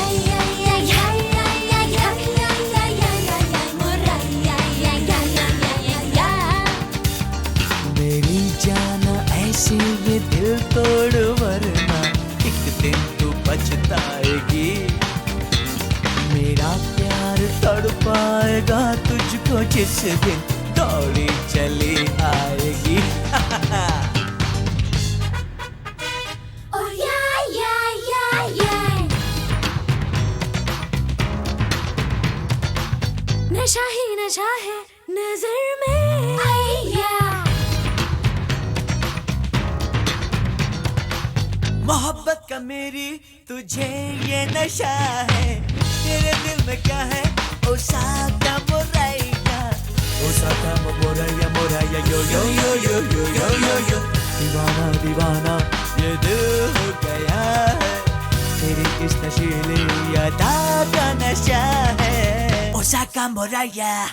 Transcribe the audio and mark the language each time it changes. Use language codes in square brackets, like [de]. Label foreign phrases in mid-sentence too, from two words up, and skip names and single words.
[hi] मेरी जान ऐसी ये दिल तोड़ वरना एक दिन तू पछताएगी मेरा प्यार तड़पाएगा तुझको जिस दिन दौड़ी चली आएगी [en] Oh yeah, yeah, yeah, yeah. [hi] नशा ही नशा है नजर में आया मोहब्बत का मेरी तुझे ये नशा है तेरे दिल में क्या है ओ साका मोरैया मोरैया यो यो यो यो यो यो यो यो दीवाना दीवाना ये दिल हो गया है तेरी इस नशीली अदा का नशा है ओ साका मोरैया